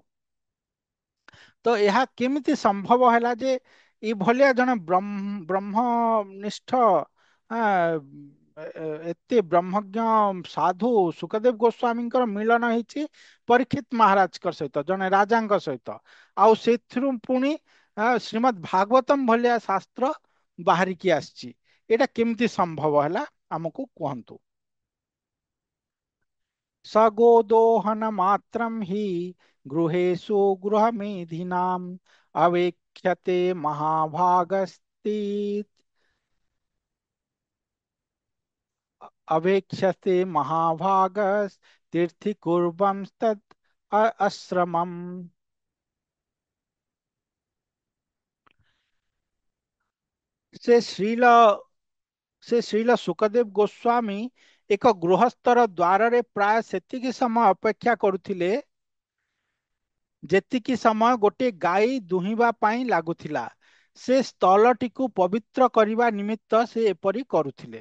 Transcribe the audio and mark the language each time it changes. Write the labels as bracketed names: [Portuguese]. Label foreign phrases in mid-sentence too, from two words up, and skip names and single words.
[Odia] ତ ଏହା କେମିତି ସମ୍ଭବ ହେଲା ଯେ ଏଭଳିଆ ଜଣେ ବ୍ରହ୍ମନିଷ୍ଠ, ଆ, ଏତେ ବ୍ରହ୍ମଜ୍ଞ ସାଧୁ ସୁଖଦେବ ଗୋସ୍ୱାମୀଙ୍କର ମିଳନ ହେଇଛି ପରୀକ୍ଷିତ ମହାରାଜଙ୍କ ସହିତ, ଜଣେ ରାଜାଙ୍କ ସହିତ। ଆଉ ସେଥିରୁ ପୁଣି ଶ୍ରୀମଦ୍ ଭାଗବତମ ଭଳିଆ ଶାସ୍ତ୍ର ବାହାରିକି ଆସିଛି। ଏଇଟା କେମିତି ସମ୍ଭବ ହେଲା, ଆମକୁ କୁହନ୍ତୁ। [Sanskrit] सगोदोहन मात्रम ही गृहेषु गृहमेधिनाम् अवेक्ष्यते महाभागस्ति अवेक्ष्यते महाभागस तीर्थि कुर्वंस्तत् आश्रमम्। [Odia] ସେ ଶ୍ରୀଲ ସେ ଶ୍ରୀଲ ସୁଖଦେବ ଗୋସ୍ୱାମୀ ଏକ ଗୃହସ୍ଥର ଦ୍ୱାରରେ ପ୍ରାୟ ସେତିକି ସମୟ ଅପେକ୍ଷା କରୁଥିଲେ ଯେତିକି ସମୟ ଗୋଟିଏ ଗାଈ ଦୁହିଁବା ପାଇଁ ଲାଗୁଥିଲା। ସେ ସ୍ଥଳଟିକୁ ପବିତ୍ର କରିବା ନିମିତ୍ତ ସେ ଏପରି କରୁଥିଲେ।